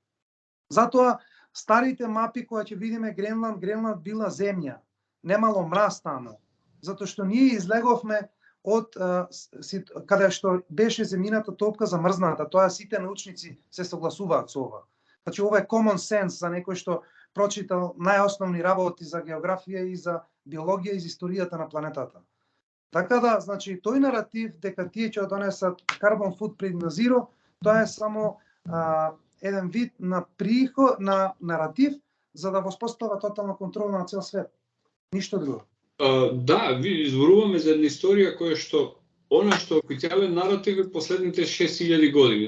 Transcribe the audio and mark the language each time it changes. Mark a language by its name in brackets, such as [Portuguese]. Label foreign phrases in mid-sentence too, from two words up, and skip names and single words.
[Macedonian] Затоа старите мапи кои ќе видиме Гренланд била земја, немало мраз таму, затоа што ние излеговме од каде што беше земјината топка замрзната. Тоа сите научници се согласуваат со ова. Значи ова е [English] common sense [Macedonian] за некој што прочитал најосновни работи за географија и за биологија и за историјата на планетата. Така да, значи, тој наратив дека тие ќе донесат [English] carbon footprint [Macedonian] на zero, тоа е само еден вид на приход, на наратив за да воспостава тотална контрола на цел свет. Ништо друго. Да, ви зборуваме за една историја која што она што официјален наратив е последните 6000 години.